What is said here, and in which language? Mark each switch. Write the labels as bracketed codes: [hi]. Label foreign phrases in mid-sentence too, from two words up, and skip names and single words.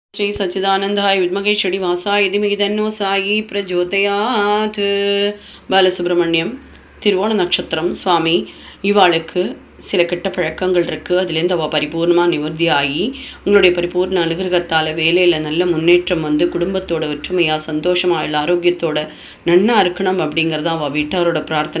[sa] श्री सच्चिदानंदाय विद्महे श्रीनिवासाय धीमहि तन्नो साई प्रचोदयात्. [ta] பாலசுப்ரமணியம் திருவோண நட்சத்திரம் சுவாமி இவாளுக்கு சில கெட்ட பழக்கங்கள் இருக்குது. அதுலேருந்து அவள் பரிபூர்ணமாக நிவர்த்தி ஆகி உங்களுடைய பரிபூர்ண அனுகிரகத்தால் வேலையில் நல்ல முன்னேற்றம் வந்து குடும்பத்தோட ஒற்றுமையாக சந்தோஷமாக இல்லை ஆரோக்கியத்தோட நன்னா இருக்கணும் அப்படிங்கிறது அவள் வீட்டாரோட பிரார்த்தனை.